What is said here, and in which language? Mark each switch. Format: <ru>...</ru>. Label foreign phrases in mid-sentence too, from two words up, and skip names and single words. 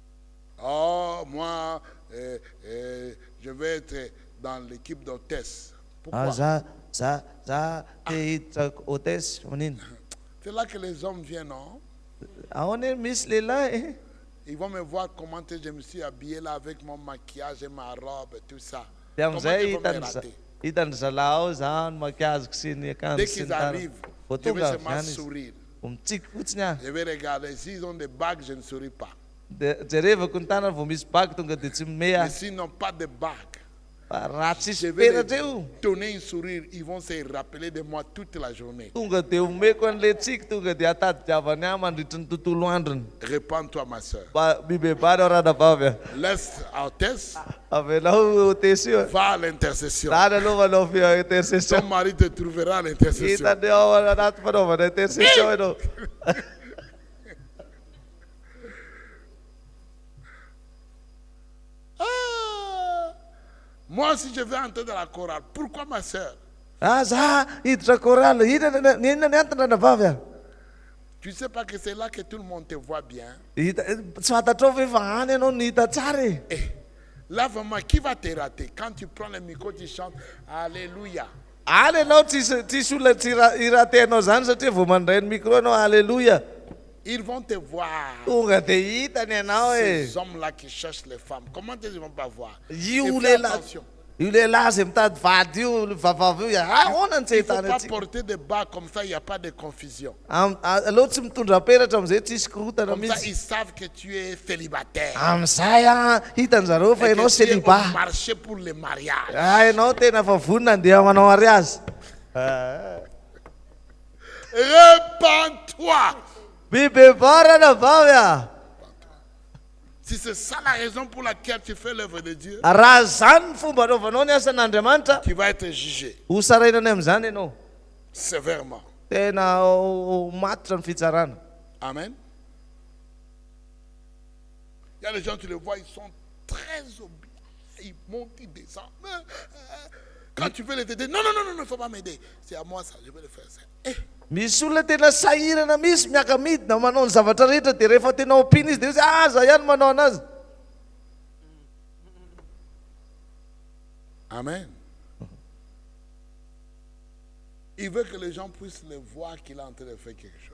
<fr>Oh, moi, je vais être dans l'équipe d'hôtesse. Pourquoi?</fr> <mg>za te hiditra hôtesse manino.</mg> <fr>C'est là que les hommes viennent, non?</fr> <mg>Ahoana misy lehilahy</mg> <fr>Ils vont me voir comment je me suis habillé là avec mon maquillage et ma robe et tout ça.</fr> <mg>dia</mg> <fr>Comment</fr> <mg>amizay</mg> <fr>ils vont me rater?</fr> <mg>hitany zalahy ao za no makiazoko sy ny akanjo</mg> <fr>Dès</fr> <mg>sy</mg> <fr>qu'ils</fr> <mg>ny tariny.</mg> <fr>arrivent,</fr> <mg>Vao</mg> <fr>je vais</fr> <mg>tonga avy</mg> <fr>seulement</fr> <mg>any izy</mg> <fr>sourire.</fr> <mg>mitsiky fotsiny aho.</mg> <fr>Je vais regarder. S'ils ont des bagues, je ne souris pas.</fr> <mg>Dia jerevako ny tanana vao misy bagy tonga dia tsy mime</mg> <fr>Mais</fr> <mg>aho.</mg> <fr>s'ils n'ont pas de bagues,</fr> <mg>Fa raha</mg> <fr>je</fr> <mg>tsisy</mg> <fr>vais</fr> <mg>peratra io</mg> <fr>leur donner un sourire. Ils vont se rappeler de moi toute la journée.</fr> <mg>tonga dia omeko an'le tsiky tonga dia atady-diavany ahy mandritry ny tontolo androny.</mg> <fr>Répands-toi, ma soeur.</fr> <mg>Mibebary ao ranavavy aho.</mg> <fr>Laisse à hôtesse,</fr> <mg>Avelao hôtesy io.</mg> <fr>va à l'intercession.</fr> <mg>Zany aloha manao intercession.</mg> <fr>Ton mari te trouvera à l'intercession.</fr> <mg>Hitany ao anaty fanaovana intercession ianao.</mg> <fr>Ah! Moi, si je vais entrer dans la chorale, pourquoi ma soeur?</fr> <mg>Za hiditra korala inona ny antony ranavavy aho.</mg> <fr>Tu ne sais pas que c'est là que tout le monde te voit bien.</fr> <mg>Tsy fantatrao ve fa any ianao ny hita tsara e.</mg> <fr>Eh, là, vraiment, qui va te rater? Quand tu prends le micro, tu chantes Alléluia.</fr> <mg>Any ianao tsisy olona tsy iratenao zany satria vao mandray ny micro ianao alleluia.</mg> <fr>Ils vont te voir.</fr> <mg>Tonga dia hitany ianao e.</mg> <fr>Ces hommes-là qui cherchent les femmes, comment ils ne vont pas voir?</fr> <mg>Io</mg> <fr>Et fais</fr> <mg>lehilahy</mg> <fr>attention.</fr> <mg>io lehilahy zay mitady vady io vavavy io ahoana ny tsy</mg> <fr>Il ne faut</fr> <mg>ahitany</mg> <fr>pas</fr> <mg>atsika.</mg> <fr>porter des bas comme ça, il n'y a pas de confusion.</fr> <mg>Aloha tsy mitondra peratra amizay tsisy korotana</mg> <fr>Comme ça,</fr> <mg>mihitsy.</mg> <fr>ils savent que tu es célibataire.</fr> <mg>Amizay hitany zareo fa</mg> <fr>Et</fr> <mg>ianao</mg> <fr>que tu es au célibat. marché pour le mariage.</fr> <mg>Ianao tena fa vonina andeha manao mariazy.</mg> <fr>Répands-toi.</fr> <mg>Mibebary ranavavy aho.</mg> <fr>Si c'est ça la raison pour laquelle tu fais l'œuvre de Dieu,</fr> <mg>Raha zany ny fomba anaovanao ny asan'Andriamanitra,</mg> <fr>tu vas être jugé</fr> <mg>ho sarainany am'izany ianao.</mg> <fr>sévèrement.</fr> <mg>Tena matitra ny fitsarana. Amen.</mg> <fr>Il y a des gens, tu les vois, ils sont très obéissants. Ils montent, ils descendent. Quand tu veux les aider, non, il ne faut pas m'aider. C'est à moi ça, je vais le faire ça. Eh,</fr> <mg>Misy olona tena sahirana misy miaka midina manao ny zavatra rehetra dia rehefa tena ompiana izy dia za ihany manao anazy. Amen.</mg> <fr>Il veut que les gens puissent le voir qu'il est en train de faire quelque chose.</fr>